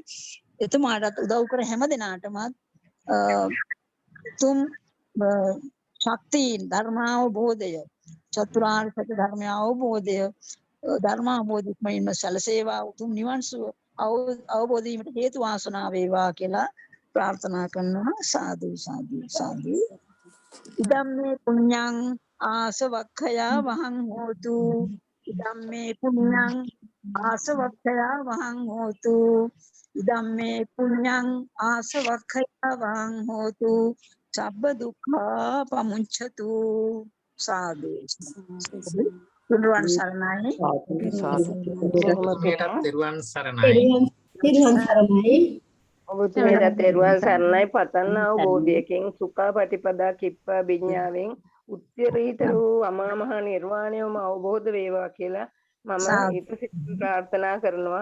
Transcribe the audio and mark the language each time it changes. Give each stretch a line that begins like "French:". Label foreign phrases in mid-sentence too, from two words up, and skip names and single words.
Sinhala: එතුමාටත් උදව් කර හැම දෙනාටම තුම් ශක්තියින් ධර්මාවබෝධය, චතුරාර්ය සත්‍ය ධර්ම අවබෝධය, ධර්මාවබෝධිකමින්ම සැලසේවා, උතුම් නිවන් සුව අවබෝධ වීමට හේතු වාසනා වේවා කියලා ප්‍රාර්ථනා කරනවා.
Pali: සාදු සාදු සාදු. ඉදම්මේ පුඤ්ඤං ආසවක්ඛයා වහං හෝතු. ඉදම්මේ පුඤ්ඤං ආසවක්ඛයා වහං හෝතු. ඉදම්මේ පුඤ්ඤං ආසවක්ඛයා වහං හෝතු. සබ්බ දුක්ඛා පමුච්ඡතු. සාදු.
Sinhala: තුන්වන් සරණයි. තෙරුවන් සරණයි. ඔබතුමීට තෙරුවන් සරණයි. පතන්න අවබෝධයකින් සුඛාපටිපදා කිප්පා විඤ්ඤාවෙන් උත්තරීතර වූ අමා මහ නිර්වාණයම අවබෝධ වේවා කියලා මම ඊපසිත ප්‍රාර්ථනා කරනවා.